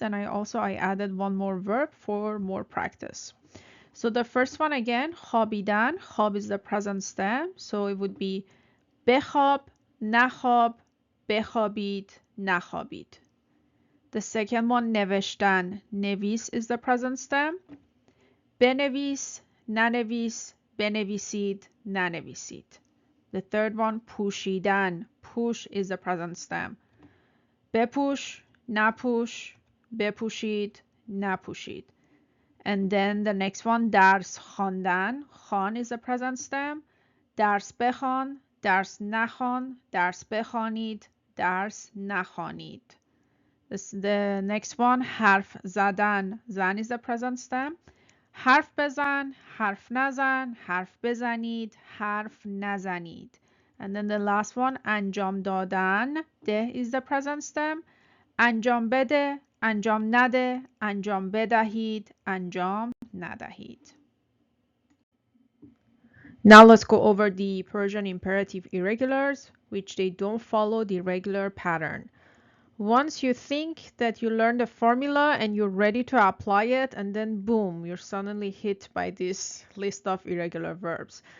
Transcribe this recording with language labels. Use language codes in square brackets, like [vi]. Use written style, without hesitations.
[en] And I added one more verb for more practice. So the first one again, خوابیدن. خواب is the present stem, so it would be [fa] بخواب, نخواب, بخوابید, نخوابید. [en] The second one, نوشتن. نویس is the present stem. [fa] بنویس، ننویس، بنویسید، ننویسید. [en] The third one, پوشیدن. Push is the present stem. [fa] بپوش، نپوش، بپوشید، نپوشید. [en] And then the next one, [fa] درس خواندن. [en] خوان is the present stem. [fa] درس بخوان، درس نخوان، درس بخوانید، درس نخوانید. [en] The next one, [fa] حرف زدن. [en] زن is the present stem. [fa] حرف بزن، حرف نزن، حرف بزنید، حرف نزنید. [en] And then the last one, [fa] انجام دادن. [en] ده is the present stem. [fa] انجام بده، انجام نده، انجام بدهید، انجام ندهید. [en] Now let's go over the Persian imperative irregulars, which they don't follow the regular pattern. Once you think that you learned the formula and you're ready to apply it, and then boom, you're suddenly hit by this list of irregular verbs.